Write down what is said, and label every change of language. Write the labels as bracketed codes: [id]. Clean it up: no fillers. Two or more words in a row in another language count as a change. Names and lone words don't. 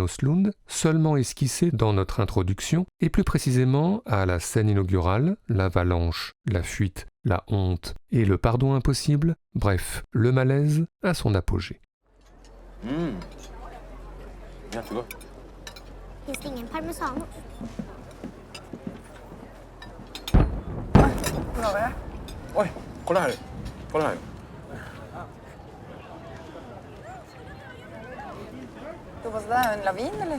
[fr] Östlund, seulement esquissé dans notre introduction, et plus précisément à la scène inaugurale, l'avalanche, la fuite, la honte et le pardon impossible, bref, le malaise à son apogée. [sv] Jättegott. Finns det ingen parmesan? Oj, kolla här. Kolla här. Då var det där en lavin eller?